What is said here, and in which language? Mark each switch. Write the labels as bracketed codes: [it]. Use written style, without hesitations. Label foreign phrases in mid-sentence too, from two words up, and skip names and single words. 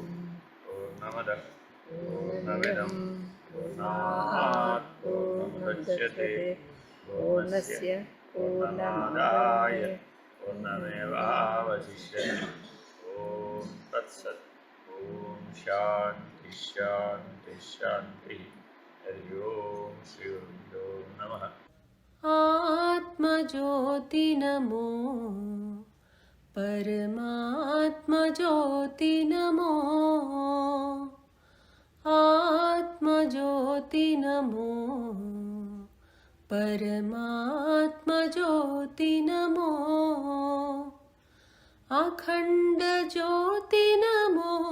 [sa] పూర్ణమదః పూర్ణమిదం పూర్ణాత్ పూర్ణముదచ్యతే పూర్ణస్య పూర్ణమాదాయ పూర్ణమేవావశిష్యతే. ఓం తత్సత్. ఓం శాంతి శాంతి శాంతి. హరి ఓం శ్రీ నమః. आत्मज्योति नमो परमात्मज्योति नमो आत्मज्योति नमो परमात्मज्योति नमो अखंड ज्योति नमो